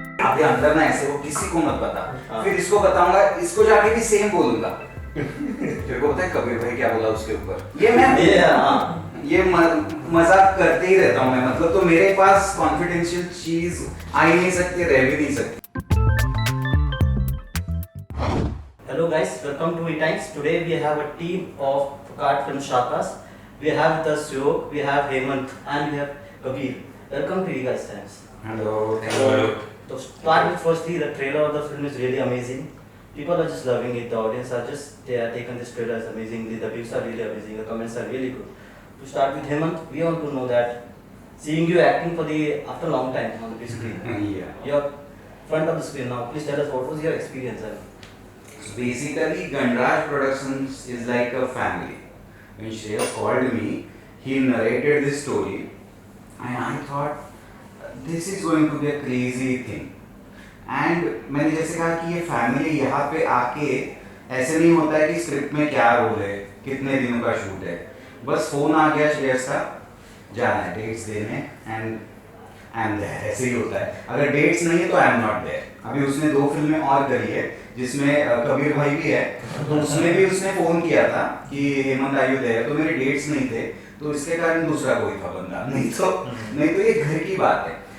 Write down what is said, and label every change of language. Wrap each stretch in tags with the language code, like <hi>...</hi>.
<hi>अभी अंदर ना ऐसे वो किसी को मत बता, फिर इसको बताऊंगा, इसको जाके भी सेम बोलूंगा। तेरे को पता है कबीर भाई क्या बोला उसके ऊपर? ये मजाक करते ही रहता हूँ मैं, मतलब तो मेरे पास कॉन्फिडेंशियल चीज आ ही नहीं सकती, रह भी नहीं सकती।</hi> <en>Hello guys, welcome to eTimes. Today we have a team of Card Film Shakas. We have with us Yog, we have Hemant and we have Kabir. Welcome to eTimes Times. Hello. To start with, firstly, the trailer of the film is really amazing. People are just loving it. The audience are they are taken this trailer as amazingly. The views are really amazing. The comments are really good. To start with Hemant, we want to know that seeing you acting after a long time on the big screen. Yeah. You're front of the screen now. Please tell us what was your experience? Basically, Ganraj Productions is like a family. When Shreyas called me, he narrated this story, and I thought this is going to be a crazy thing.</en> <hi>And मैंने जैसे कहा कि ये family यहाँ पे आके ऐसे नहीं होता है कि स्क्रिप्ट में क्या रोल है, कितने दिनों का शूट है, बस फोन आ गया श्रेयस का, जाना है डेट्स देने</hi> <en>and I am there,</en> <hi>ऐसे ही होता है। अगर डेट्स नहीं है तो</hi> <en>I am not there.</en> <hi>अभी उसने 2 फिल्में और करी है जिसमें कबीर भाई भी है, तो उसमें भी उसने फोन किया था कि हेमंत</hi> <en>are you there,</en> <hi>तो मेरे डेट्स नहीं थे तो इसके कारण दूसरा कोई था बंदा, नहीं तो ये घर की बात है।</hi>